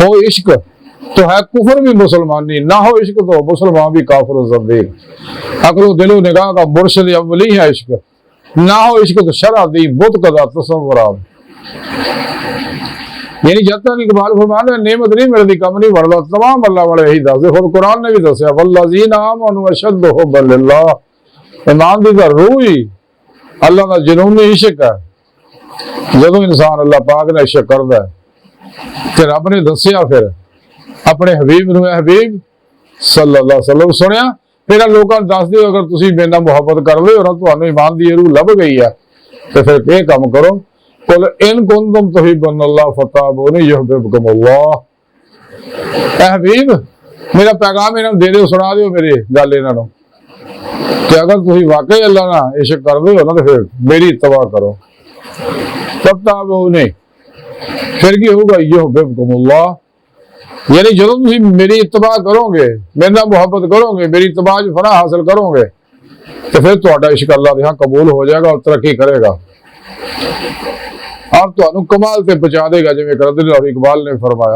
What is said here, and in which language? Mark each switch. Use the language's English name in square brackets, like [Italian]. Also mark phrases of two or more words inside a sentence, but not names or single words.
[Urdu] ہو عشق تو ہے کفر بھی مسلمانی، نہ ہو عشق تو مسلمان بھی کافر زندیق. عقل و دل و نگاہ کا مرشد اولی ہے عشق، نہ ہو عشق تو شرع دی بت کدہ تصورات. یعنی جب تک اقبال فرماتے ہیں نعمت نہیں ملتی، کم نہیں بڑھتا. [Punjabi] تمام اللہ والے یہی دسدے، خود قرآن نے بھی دسیا, [Arabic] والذين آمنوا أشد حبا لله. [Punjabi] ایمان دی روح ہی اللہ کا جنونی عشق ہے. جدوں انسان اللہ پاک نے عشق کرتا ہے تو رب نے دسیا فیر اپنے حبیب نوں, حبیب [Arabic] صلى الله عليه وسلم [Punjabi] سنیا، فیر لوگوں دس دیو اگر تسیں میرے نال محبت کر لو اور تہانوں ایمان دی روح لبھ گئی ہے تو فیر یہ کام کرو, [Arabic] قل إن كنتم تحبون الله فاتبعوني يحببكم الله. [Punjabi] اے حبیب میرا پیغام انہاں دے دیو، سنا دیو میری گل انہاں نوں کہ اگر تسیں واقعی اللہ نال عشق کردے ہو نا تو فیر میری اتباع کرو. فاتبعونی فیر کی ہوگا، یحببکم اللہ، یعنی جو تسیں میری اتباع کرو گے، میرے نال محبت کرو گے، میری اتباع چ فلاح حاصل کرو گے تو فیر تہاڈا عشق اللہ دے ہاں قبول ہو جائے گا اور ترقی کرے گا اور تہانوں کمال تے پہنچا دے گا، جیویں قلندر اقبال نے فرمایا.